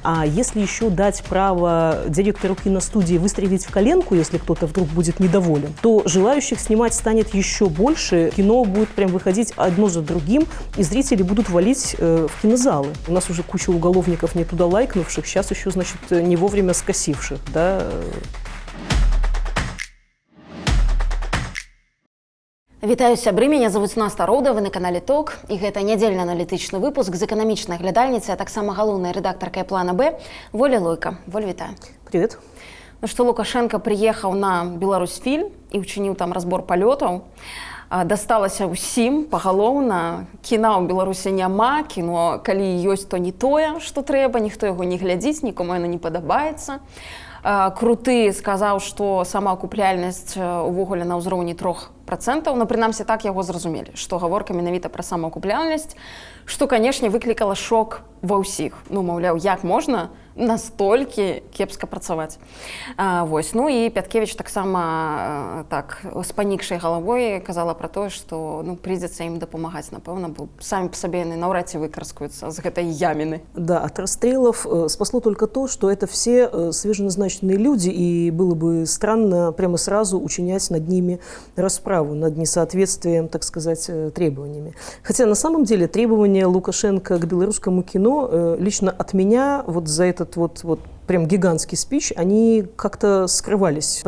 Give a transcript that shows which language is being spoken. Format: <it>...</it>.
<ru>А если еще дать право директору киностудии выстрелить в коленку, если кто-то вдруг будет недоволен, то желающих снимать станет еще больше. Кино будет прям выходить одно за другим, и зрители будут валить в кинозалы. У нас уже куча уголовников не туда лайкнувших, сейчас еще, значит, не вовремя скосивших, да.</ru> <be>Вітаю, сябры,</be> <ru>меня зовут Наста Роуда, вы на канале ТОК,</ru> <be>і гэта нядзельны аналітычны выпуск з эканамічнай глядальніцы, а таксама галоўнай рэдактаркай плана Б Воля Лойка. Воль, вітаю.</be> <ru>Привет.</ru> <be>Ну што, Лукашенко прыехаў на Беларусьфільм і ўчыніў там разбор палётаў. Дасталася ўсім пагалоўна. Кіна ў Беларусі няма, кіно, калі ёсць, то не тое, што трэба, ніхто яго не глядзіць, нікому яно не падабаецца. Круты сказаў, што самаакупляльнасць увогуле на ўзроўні 3%, ну, прынамсі, так яго зразумелі, што гаворка менавіта пра самаакупляльнасць, што, канешне, выклікала шок ва ўсіх. Ну, маўляў, як можна настолькі кепска працаваць. Вось. Ну і Пяткевіч таксама так з панікшай галавой казала пра тое, што ну, прыйдзецца ім дапамагаць, напэўна, бо самі па сабе яны наўрад ці выкарскуюцца з гэтай яміны.</be> <ru>Да, от расстрелов спасло только то, что это все свеженазначенные люди, и было бы странно прямо сразу учинять над ними расправу, над несоответствием, так сказать, требованиями. Хотя на самом деле требования Лукашенко к белорусскому кино лично от меня вот за этот вот прям гигантский спич, они как-то скрывались.</ru>